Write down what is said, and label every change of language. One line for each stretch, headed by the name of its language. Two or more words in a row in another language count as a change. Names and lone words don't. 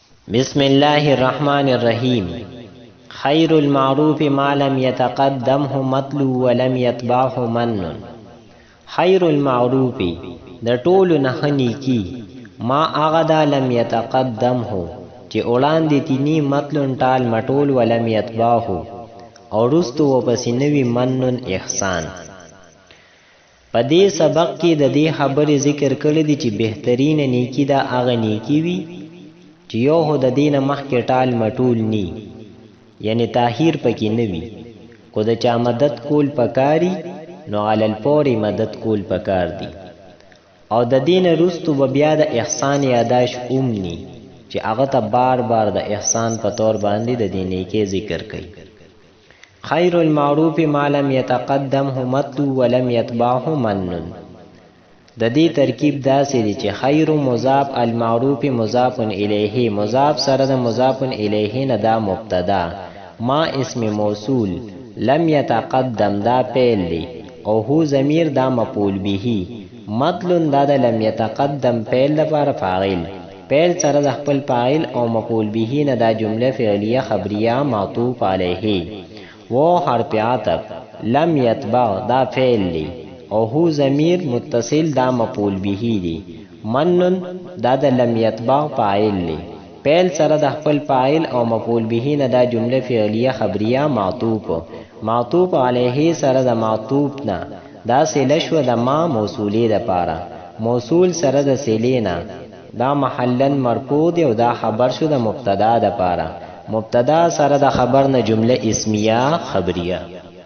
Arabic: بسم الله الرحمن الرحیم. خیر المعروف ما لم يتقدمه مطلو ولم يتبعه من. خیر المعروف
Pashto: د ټولو نه نیکی ما هغه دا
Arabic: لم يتقدمه
Pashto: چې وړاندې تینی مطلون ټال مټول
Arabic: ولم يتبعه
Pashto: او رستو وپسې نوی منن احسان. په دې سبق کې د دې خبرې ذکر کړی دی چې بهترین نیکی دا هغه نیکی وي چې یو هو د دین مخکې ټال مټول نی، یعنی تاخیر پکې نه وي، خو د چا مدد کول پکاري نو علل پورې مدد کول پکار دی. او د دین رستو به بیا د احسان یاداش اومني چې هغه ته بار بار د احسان په طور باندې د دې نیکۍ ذکر کوي.
Arabic: خیر المعروف ما لم يتقدمه مطلو ولم يتبعه من.
Pashto: د دې ترکیب داسې دی چې خیر مضاف المعروف مضاف الیه، مضاف سره د مضاف الیه نه دا مبتدا، ما اسم موصول،
Arabic: لم يتقدم
Pashto: دا فعل دی او هو ضمیر دا مفعول به، مطلون دا د
Arabic: لم يتقدم
Pashto: فعل لپاره فاعل، فعل سره د خپل فاعل او مفعول به نه دا جمله فعلیه خبریه معطوف علیه، و حرف عطف،
Arabic: لم يتبع
Pashto: دا فعل دی او هو ضمیر متصل دا مفعول به دی، منن دا د
Arabic: لم یتبع
Pashto: فاعل دی، فعل سره د خپل فاعل او مفعول به نه دا جمله فعلیه خبریه معطوف علیه سره د معطوف نه دا صله شو د ما موصولی د پاره، موصول سره د صله نه دا محلن مرفوع دی او دا خبر شو د مبتدا د پاره، مبتدا سره د خبر نه جمله اسمیه خبریه.